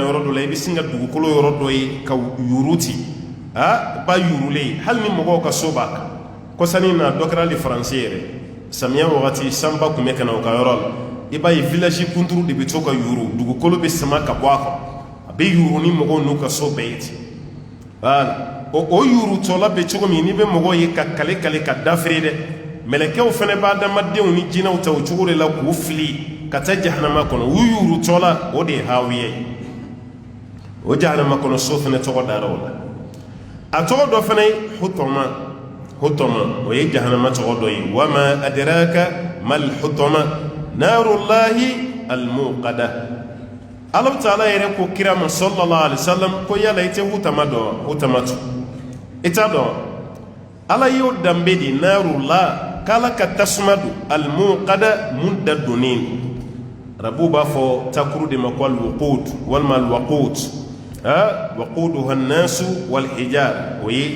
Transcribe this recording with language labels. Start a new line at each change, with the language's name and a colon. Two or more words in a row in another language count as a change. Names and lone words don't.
Bambara: yɔrɔ dɔ la i bɛ sin ka dugukolo yɔrɔ dɔ ye ka yuuru ten ba yuurulen hali ni mɔgɔw ka so b'a kan kɔsani na dɔ kɛra hali faransi yɛrɛ samiya wagati sanba tun bɛ ka na o ka yɔrɔ la i b'a ye village kunturu de bɛ to ka yuuru dugukolo bɛ sama ka bɔ a kɔrɔ a bɛ yuuru ni mɔgɔw n'u ka so bɛɛ ye ten voilà o yuurutɔla bɛ cogo min n'i bɛ mɔgɔw ye ka kale ka dafiri dɛ mɛlɛkɛw fana b'a adamadenw ni jinɛw ta o cogo de la k'u fili ka taa jahanama kɔnɔ u yuurutɔla o de ye hawiya ye o jahanama kɔnɔ so fana tɔgɔ dara o la a tɔgɔ dɔ fana ye hutama o ye jahanama tɔgɔ dɔ ye
Arabic: وما أدراك ما الحطمة نار الله الموقدة الله تعالى
Bambara: yɛrɛ ko kira ma
Arabic: صلى الله عليه وسلم
Bambara: ko yala ite hutama dɔn hutamatu ita dɔn ala y'o danbe di narullah k'ala ka tasuma don almuqada mun da donnen arabu b'a fɔ takuru de ma ko
Arabic: الوقود ولما الوقوت وقودها الناس والحجارة
Bambara: o ye